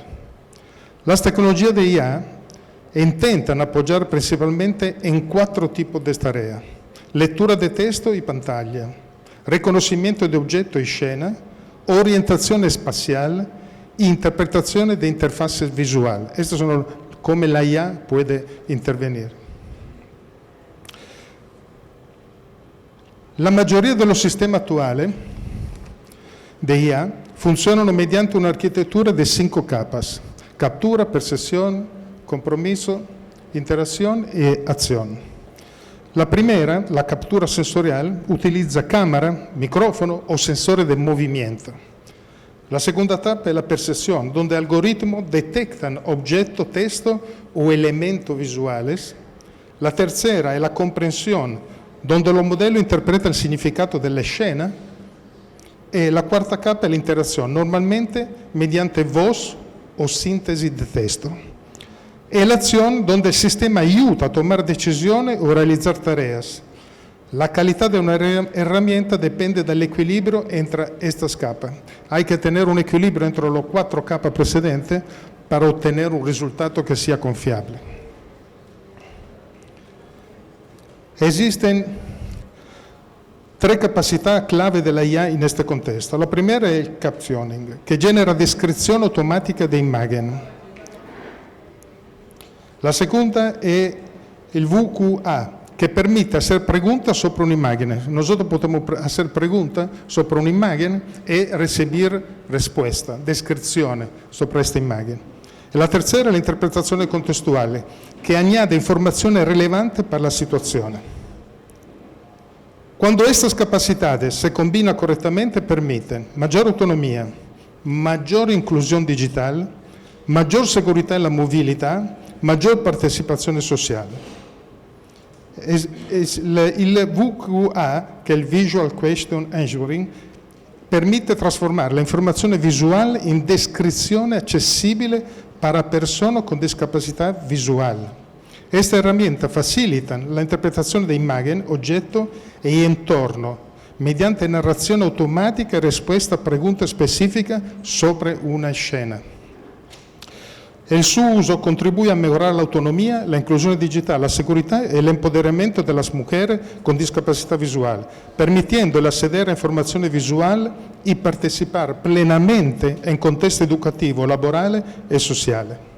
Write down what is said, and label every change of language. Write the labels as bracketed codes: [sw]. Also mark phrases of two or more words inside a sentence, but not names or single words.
[es] Las tecnologías de IA intentan apoyar principalmente en 4 tipos de tareas: lectura de texto y pantalla, reconocimiento de objeto y escena, orientación espacial e interpretación de interfaces visual. Estas son cómo la IA puede intervenir. La mayoría de los sistemas actuales de IA funcionano mediante [it] un'architettura di [es] 5 capas: captura, percepción, compromiso, interacción e acción. La primera, la captura sensorial, utilizza cámara, micrófono o sensore de movimiento. La segunda etapa es la percepción, donde algoritmos detectan objetos, texto o elementos visuales. La tercera es la comprensión, donde los modelos interpretan el significado de la escena. [it] E la quarta capa è l'interazione, normalmente mediante voz o sintesi di testo. E l'azione, donde il sistema aiuta a tomar decisioni o realizzare tareas. [es] La calidad de una herramienta depende del equilibrio entre estas capas. Hay que tener un equilibrio entre las 4 capas precedentes para obtener un resultado que sea confiable. [it] Existen 3 capacità clave della IA in questo contesto. La prima è il captioning, che genera descrizione automatica di immagini. La seconda è il VQA, che [es] permite hacer preguntas sobre [it] un'immagine. Nosotros podemos hacer preguntas sobre un'immagine e recibir risposta, descrizione sobre questa immagine. E la terza è l'interpretazione contestuale, che añade informazioni rilevanti per la situazione. [es] Cuando estas capacidades se combinan correctamente, permiten mayor autonomía, mayor inclusión digital, mayor seguridad en la movilidad, mayor partecipazione sociale. [it] Il VQA, che è il Visual Question Answering, permite trasformare la informazione visuale in descrizione accessibile para persone con discapacidad visual. [es] Esta herramienta facilita [it] la interpretazione di immagini, oggetto e entorno, mediante narrazione automatica e risposta a pregunte specifiche sobre una scena. [es] El su uso contribuye a mejorar la autonomía, la inclusión digital, la seguridad y el empoderamiento de las mujeres con discapacidad visual, permitiéndole acceder a información visual y participar plenamente en contexto educativo, laboral y social.